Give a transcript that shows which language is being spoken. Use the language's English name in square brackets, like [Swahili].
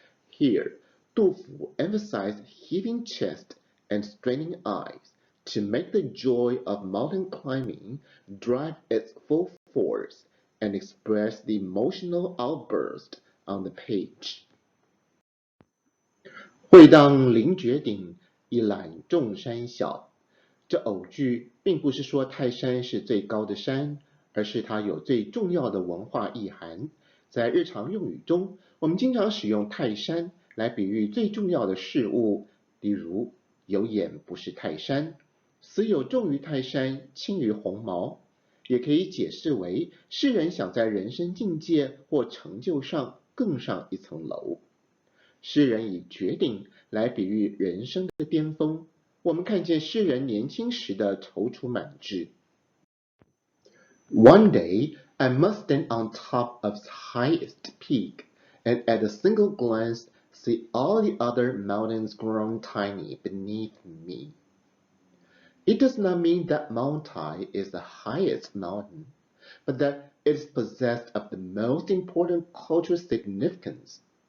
[English] Here, Du Fu emphasized heaving chest and straining eyes to make the joy of mountain climbing drive its full force and express the emotional outburst on the page. [Chinese] 会当凌绝顶，一览众山小。这偶句并不是说泰山是最高的山，而是它有最重要的文化意涵。在日常用语中，我们经常使用泰山来比喻最重要的事物，例如有眼不识泰山，死有重于泰山，轻于鸿毛。也可以解释为诗人想在人生境界或成就上更上一层楼。诗人以绝顶来比喻人生的巅峰，我们看见诗人年轻时的踌躇满志。 [English] One day, I must stand on top of the highest peak, and at a single glance see all the other mountains grown tiny beneath me. It does not mean that Mount Tai is the highest mountain, but that it is possessed of the most important cultural significance.